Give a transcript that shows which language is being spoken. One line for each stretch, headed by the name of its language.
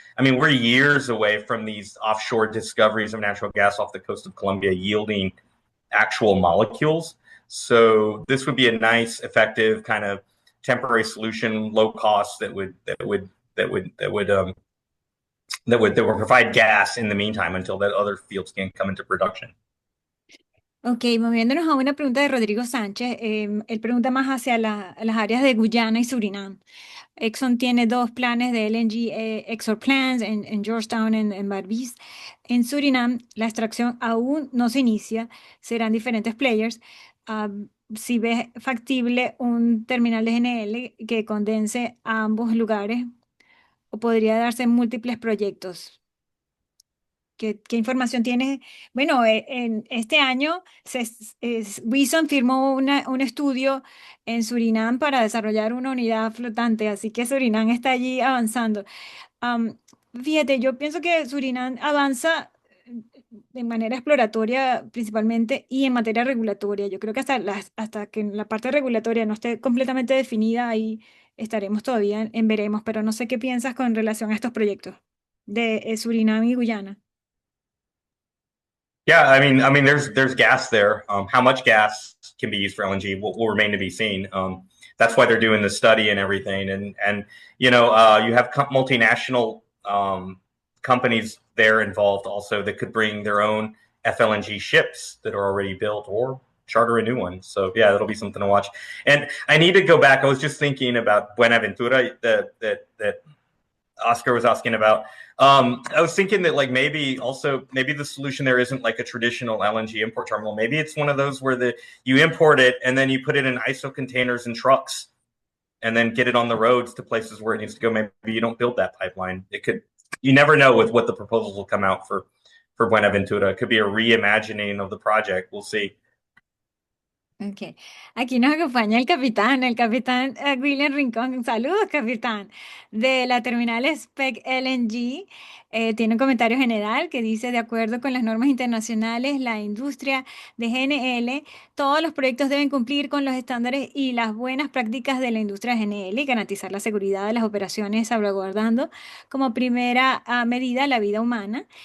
English: I mean, we're years away from these offshore discoveries of natural gas off the coast of Colombia yielding actual molecules. So this would be a nice, effective kind of temporary solution, low cost that would provide gas in the meantime until that other fields can come into production.
Spanish: Ok, moviéndonos a una pregunta de Rodrigo Sánchez, él pregunta más hacia las áreas de Guyana y Surinam. Exxon tiene dos planes de
English: LNG export plans
Spanish: en Georgetown, en Barbies. En Surinam, la extracción aún no se inicia, serán diferentes players. Ah, si ves factible un terminal de GNL que condense a ambos lugares, o podría darse en múltiples proyectos. ¿Qué información tienes? Bueno, en este año Wilson firmó un estudio en Surinam para desarrollar una unidad flotante, así que Surinam está allí avanzando. Am, Fíjate, yo pienso que Surinam avanza de manera exploratoria principalmente y en materia regulatoria. Yo creo que hasta que la parte regulatoria no esté completamente definida, ahí estaremos todavía en veremos, pero no sé qué piensas con relación a estos proyectos de Surinam y Guyana.
English: Yeah, I mean, there's gas there. How much gas can be used for LNG will remain to be seen. That's why they're doing the study and everything. And you know, you have multinational companies there involved also that could bring their own FLNG ships that are already built or charter a new one. So yeah, that'll be something to watch. And I need to go back. I was just thinking about Buenaventura that Oscar was asking about. I was thinking that like maybe the solution there isn't like a traditional LNG import terminal. Maybe it's one of those where you import it and then you put it in ISO containers and trucks and then get it on the roads to places where it needs to go. Maybe you don't build that pipeline. You never know with what the proposals will come out for Buenaventura. It could be a reimagining of the project. We'll see.
Spanish: Ok, aquí nos acompaña el capitán William Rincón. Saludos, capitán. De la terminal SPEC LNG, tiene un comentario general que dice, de acuerdo con las normas internacionales, la industria de GNL, todos los proyectos deben cumplir con los estándares y las buenas prácticas de la industria de GNL y garantizar la seguridad de las operaciones, salvaguardando como primera medida la vida humana.